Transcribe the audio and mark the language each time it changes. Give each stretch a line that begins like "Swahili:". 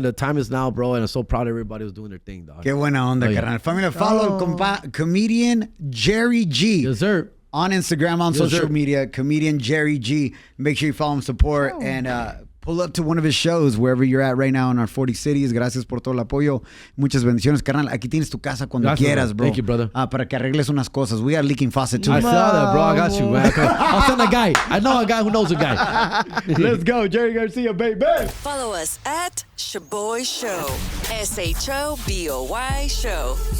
English: And the time is now, bro. And I'm so proud everybody was doing their thing, dog.
Spanish: Qué buena onda, carnal. Familia,
English: follow comedian Jerry G. Yes, sir. On Instagram, on social media, comedian Jerry G. Make sure you follow him, support, and pull up to one of his shows wherever you're at right now in our 40 cities.
Spanish: Gracias por todo el apoyo. Muchas bendiciones, carnal. Aquí tienes tu casa cuando quieras, bro.
English: Thank you, brother.
Spanish: Para que arregles unas cosas.
English: We got a leaking faucet too. I saw that, bro. I got you, man. I'll send a guy. I know a guy who knows a guy. Let's go, Jerry Garcia, baby. Follow us at Shoboy Show. SHOBOY Show.